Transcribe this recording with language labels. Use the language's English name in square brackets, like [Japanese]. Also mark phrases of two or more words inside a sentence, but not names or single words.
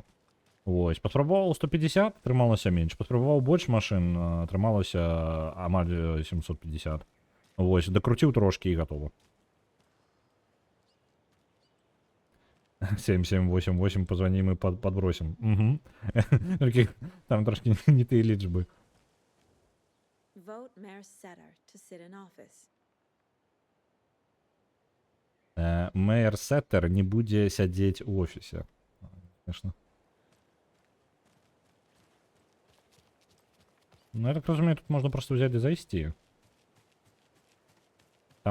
[Belarusian] Вось, паспрабаваў 150, атрымалася менш. Паспрабаваў больш машын, атрымалася амаль 750. Вось, дакруціў трошкі і гатова. [Russian] 7788, позвоним и подбросим. Угу. [Belarusian] Там трошки не тыя лічбы. [English] Vote Mayor Setter to sit in office. [Belarusian] Мэр Сеттер не будзе сядзець у офісе. [Russian] Конечно. [Belarusian] Ну, я так разумею, тут можна просто взять і зайсці.